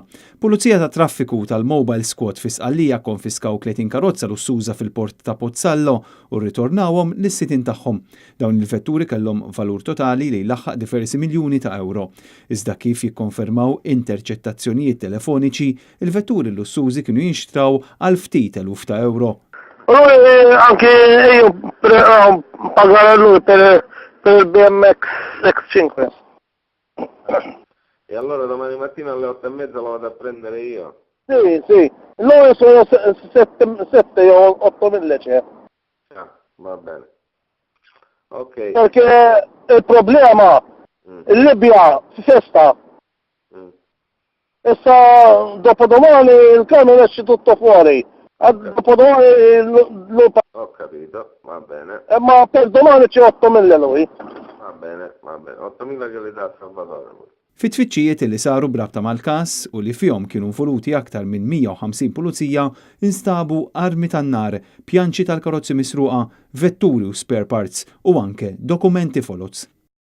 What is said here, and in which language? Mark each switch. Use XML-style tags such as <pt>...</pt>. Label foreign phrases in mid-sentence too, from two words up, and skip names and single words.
<mt>Pulizija ta' traffiku tal-Mobile Squad fi Sqallija konfiskaw 30 karozza lussuża fil-port ta' Pozzallo u rritornawhom lis-sitin tagħhom. Dawn il-vetturi kellhom valur totali li jlaħħaq diversi miljuni ta' euro. Iżda kif jikkonfermaw interċettazzjonijiet telefoniċi, il-vetturi lussużi kienu jinxtraw għal ftit eluf ta' euro.</mt> <it>Anche io pagare lui per il BMX X5. E allora domani mattina alle 8:30 lo vado a prendere io? Sì. Noi sono 7 o 8 mille c'è. Va bene. Ok. Perché il problema, in Libia si festa. E dopodomani il camion esce tutto fuori. Dopodomani lo Ho capito, va bene. ma per domani c'è 8.000 lui. Va bene. 8.000 che le dà Salvatore.</it> <mt>Fit-tfittxijiet li saru brabta mal-każ u li fihom kienu involuti aktar minn 150 pulizija instabu armi tan-nar, pjanċi tal-karozzi misruqa, vetturi u</mt> <en>spare parts</en> <mt>u anke dokumenti folots.</mt>